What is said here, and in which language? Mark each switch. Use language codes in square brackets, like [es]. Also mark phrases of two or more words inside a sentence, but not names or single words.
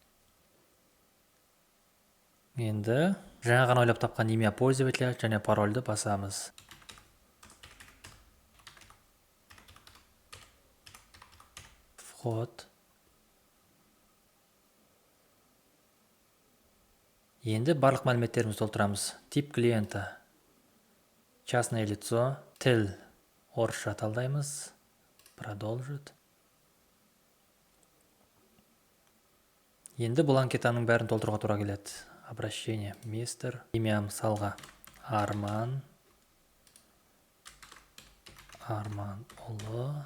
[kk] Енді жаңа ғана ойлап тапқан [ru] имя пользователя [kk] және парольді басамыз. Вход. Енді барлық мәліметтерімізді толтырамыз. [ru] Тип клиента. Частное лицо. [kk] Тіл орысша талдаймыз. Продолжить. Енді бұл анкетаның бәрін толтыруға тура келеді. [ru] Обращение. Мистер. Имя мысалға Арман. [kk] Арман ұлы.